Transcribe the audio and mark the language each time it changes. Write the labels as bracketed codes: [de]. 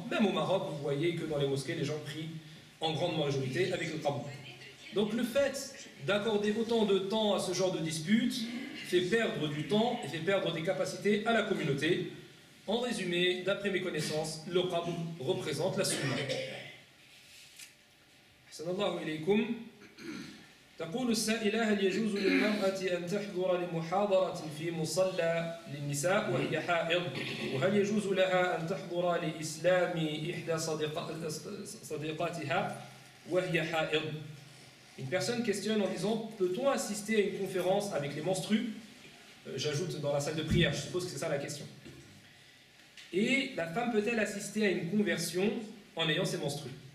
[fr] Même au Maroc, vous voyez que dans les mosquées, les gens prient en grande majorité avec le qabd. Donc le fait d'accorder autant de temps à ce genre de dispute fait perdre du temps et fait perdre des capacités à la communauté. En résumé, d'après mes connaissances, le qabd représente la sunna. [ar] Ahsanallahu ilaykum. تقول السائلة هل يجوز للمرأة أن تحضر لمحاضرة في مصلى للنساء وهي حائض؟ وهل يجوز لها أن تحضر لإسلام إحدى صديقاتها وهي حائض؟ [fr] Une personne questionne en disant, peut-on assister à une conférence avec les menstrues? J'ajoute dans la salle de prière, je suppose que c'est ça la question. Et la femme peut-elle assister à une conversion en ayant ses menstrues?